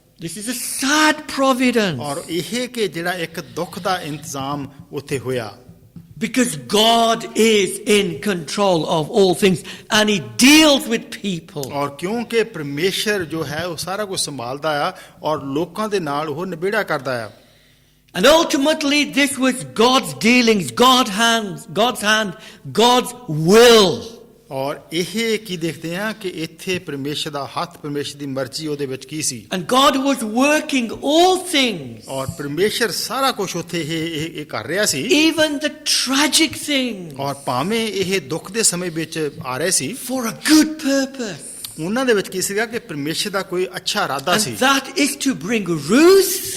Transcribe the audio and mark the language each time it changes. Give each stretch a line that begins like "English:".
English: This is a sad providence.
Punjabi: ਔਰ ਇਹ ਕਿ ਜਿਹੜਾ ਇੱਕ ਦੁੱਖ ਦਾ ਇੰਤਜ਼ਾਮ ਉੱਥੇ ਹੋਇਆ।
English: Because God is in control of all things and He deals with people.
Punjabi: ਔਰ ਕਿਉਂਕਿ ਪਰਮੇਸ਼ਰ ਜੋ ਹੈ ਉਹ ਸਾਰਾ ਕੁਝ ਸੰਭਾਲਦਾ ਆ ਔਰ ਲੋਕਾਂ ਦੇ ਨਾਲ ਉਹ ਨਿਬੇੜਾ ਕਰਦਾ ਆ।
English: And ultimately this was God's dealings, God's hand, God's will.
Punjabi: ਔਰ ਇਹ ਕੀ ਦੇਖਦੇ ਆ ਕਿ ਇੱਥੇ ਪਰਮੇਸ਼ਰ ਦਾ ਹੱਥ ਪਰਮੇਸ਼ਰ ਦੀ ਮਰਜ਼ੀ ਉਹਦੇ ਵਿੱਚ ਕੀ ਸੀ।
English: And God was working all things,
Punjabi: ਔਰ ਪਰਮੇਸ਼ਰ ਸਾਰਾ ਕੁਝ ਉੱਥੇ ਇਹ ਕਰ ਰਿਹਾ ਸੀ।
English: even the tragic things,
Punjabi: ਔਰ ਭਾਵੇਂ ਇਹ ਦੁੱਖ ਦੇ ਸਮੇਂ ਵਿੱਚ ਆ ਰਹੇ ਸੀ
English: for a good purpose.
Punjabi: ਉਹਨਾਂ ਦੇ ਵਿੱਚ ਕੀ ਸੀਗਾ ਕਿ ਪਰਮੇਸ਼ਰ ਦਾ ਕੋਈ ਅੱਛਾ ਇਰਾਦਾ ਸੀ।
English: And that is to bring Ruth